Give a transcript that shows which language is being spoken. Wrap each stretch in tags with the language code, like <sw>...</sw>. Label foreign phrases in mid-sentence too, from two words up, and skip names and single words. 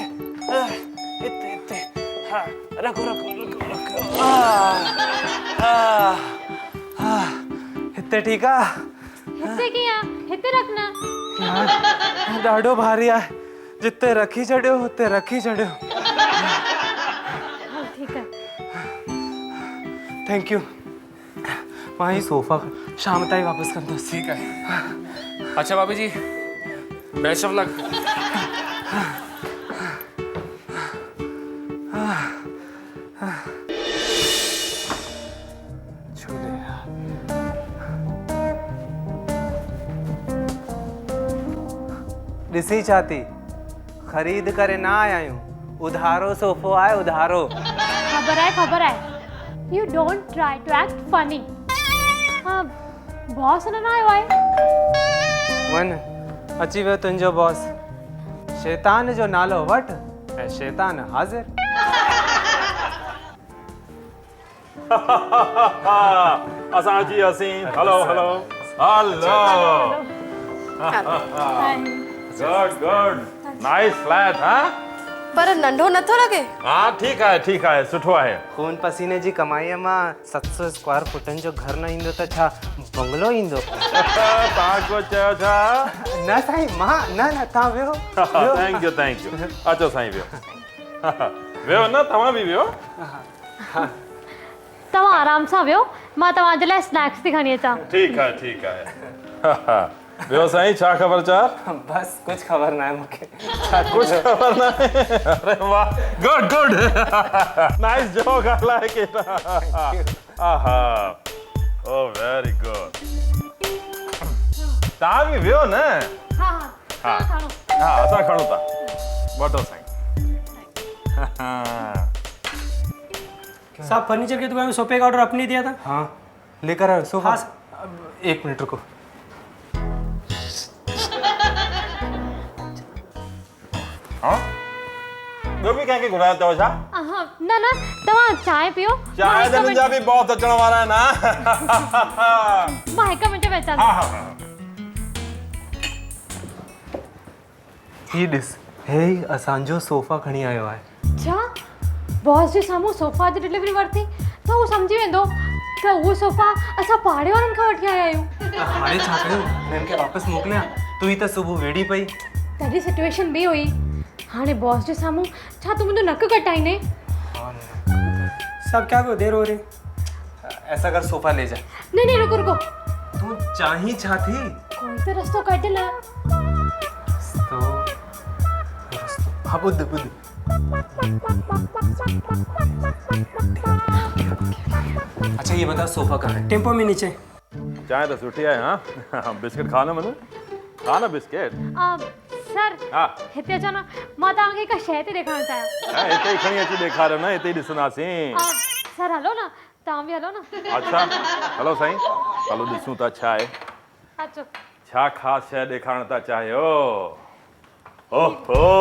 <sd>हिते हिते, हाँ रखो रखो रखो रखो। हिते ठीकु आहे? हिते कीअं? हिते रखना। यार ॾाढो भारी आहे, जिते रखी छॾियो हुते रखी छॾियो।</sd> <hi>हल ठीक है।</hi> <en>thank you.</en> <sd>मां ही सोफ़ा शाम ताईं वापस कंदुसि।</sd> <hi>ठीक है। अच्छा भाभी जी,</hi> <en>best of luck.</en> <sd>ॾिसी चाती, ख़रीद करे ना आया आहियूं, उधारो सोफ़ो आहे, उधारो।</sd> <hi>खबर है।</hi> <en>You don't try to act funny.</en> <sd>हाँ, बॉस न आयो आहे। वन अची वियो तुंहिंजो बॉस। शैतान जो नालो वठ ऐं शैतान हाज़िर। असां अची वियासीं।</sd> <en>hello hello hello. good good, nice flat. हाँ</en> <sd>पर नंढो नथो लगे?</sd> <hi>हाँ ठीक है,</hi> <sd>सुठो आहे। खून पसीने जी कमाईअ मां 700 स्क्वायर फुटनि जो घर न ईंदो त छा बंगलो ईंदो? तव्हां को चयो छा? न साईं, मां न तव्हां वियो। थैंक यू। अचो साईं, वियो। वियो न, तव्हां बि वियो। तव्हां आराम सां वियो, मां तव्हांजे लाइ स्नैक्स थी खणी अचां। ठीक है। वियो साईं, छा ख़बर चार? बस कुछ ख़बर ना है मूंखे। कुछ ख़बर ना है? अरे वाह,</sd> <en>good nice joke</en> <sd>ॻाल्हाए केॾा। आहा,</sd> <en>oh very good.</en> <sd>तव्हां बि वियो न? हाँ, असां खणूं था। वठो साईं।</sd> <hi>साहब, फर्नीचर की दुकान में सोफे का ऑर्डर आपने दिया था? हाँ लेकर आओ सोफा। हाँ, अब 1 मिनट रुको।</hi> <sd>हाँ ॿियो बि कंहिंखे घुरायो अथव छा? न तव्हां चांहि पियो। चांहि त मुंहिंजा बि बहुत अचण वारा आहिनि। मां 1 मिंट में अचां। हाँ। ही ॾिस, हे असांजो सोफ़ा खणी आयो आहे। छा बॉस जे साम्हूं सोफ़ा जी डिलीवरी वरिती त हू सम्झी वेंदो त उहो सोफ़ा असां पाड़े वारनि खां वठी आया आहियूं। त हाणे छा कयूं? हिननि खे वापसि मोकिलियां? तू ई त सुबुह वेड़ी पई। तॾहिं सिचुएशन ॿी हुई। हाणे बॉस जे साम्हूं छा तूं मुंहिंजो नक कटाईंदे?</sd> <hi>साहब क्या देर हो रही? ऐसा कर, सोफ़ा ले जा। नहीं रुको।</hi> <sd>तू चाही छा थी? कोई तो रस्तो कढ ल। रस्तो हाँ, बुध</sd> <hi>अच्छा ये बता, सोफ़ा कहाँ है? टेम्पो में नीचे।</hi> <sd>चांहि त सुठी आहे।</sd> <hi>हाँ बिस्किट खा न मनु, खा न बिस्किट।</hi> <sd>सर, हिते अचो न, मां तव्हांखे हिकु शइ थी ॾेखारणु चाहियां। हिते ई खणी अची ॾेखारियो न, हिते ई ॾिसंदासीं। सर हलो न, तव्हां बि हलो न। अच्छा हलो साईं, हलो ॾिसूं था छा आहे। अचो। छा ख़ासि शइ ॾेखारणु था चाहियो?</sd>